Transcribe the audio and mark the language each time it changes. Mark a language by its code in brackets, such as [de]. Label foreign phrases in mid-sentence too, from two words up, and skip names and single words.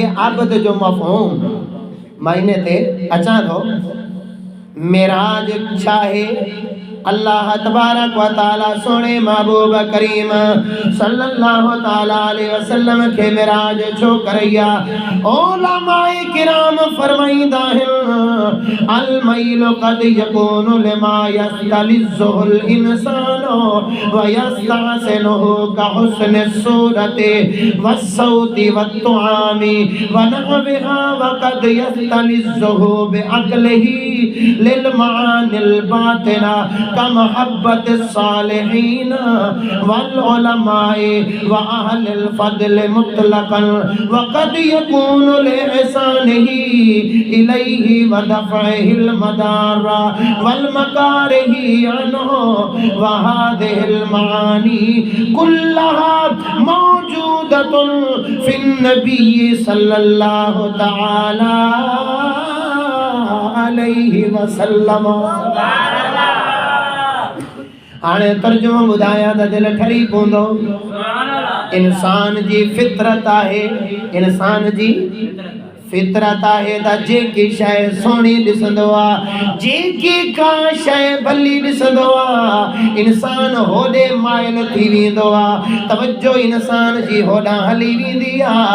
[sd] आबद जो मफ़हूम मां इन ते अचां थो मेराज छा आहे [ar] الله تبارك وتعالى [sd] सोने महबूब करीम [ar] صلى الله تعالى عليه وسلم [sd] के मेराज छो करैया उलमाए किराम फरमाईंदा आहिनि [ar] الميل قد يكون لما يستلذ الإنسان ويستحسنه كحسن الصورة والصوت والطعام و نحوها وقد يستلذه بعقله للمعاني الباطنة كمحبة الصالحين والعلماء وأهل الفضل مطلقا وقد يكون لإحسانه إليه ودفعه المضار والمكاره عنه وهذه المعاني كلها موجودة في النبي صلى الله تعالى عليه وسلم [sd] हाणे तर्जुमो ॿुधायां त दिलि ठरी पवंदो इंसान जी फितरत आहे इंसान जी फितरत आहे त जेकी शइ सोणी ॾिसंदो आहे जेकी का शइ भली ॾिसंदो आहे इंसान होॾे माइल थी वेंदो आहे तवजो इंसान जी होॾां हली वेंदी आहे